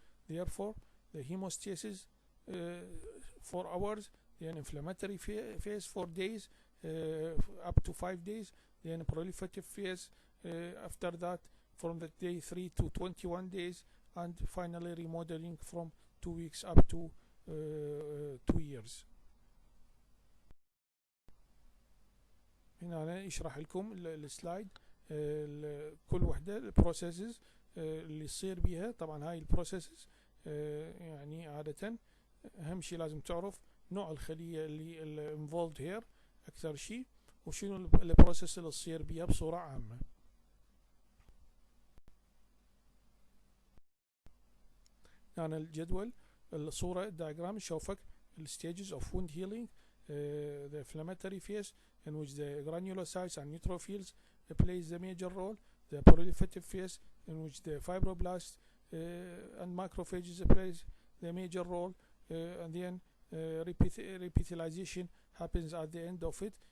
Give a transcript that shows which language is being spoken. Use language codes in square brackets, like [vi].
[en] Therefore, the hemostasis 4 hours, then inflammatory phase 4 days up to 5 days, then proliferative phase after that from the day 3 to 21 days, and finally remodeling from 2 weeks up to 2 years. [ar] هنا أنا يشرح لكم السلايد كل وحدة البروسيسز اللي يصير بيها. طبعا هاي البروسيسز يعني عادة أهم شيء لازم تعرف نوع الخلية اللي [en] involved here [ar] أكثر شيء، وشنو البروسيس اللي تصير بيها بصورة عامة. يعني الجدول الصورة [en] diagram [ar] يشوفك [en] stages of wound healing, the inflammatory phase in which the granulocytes and neutrophils plays the major role, the proliferative phase in which the fibroblasts and macrophages plays the major role, and then reepithelialization happens at the end of it.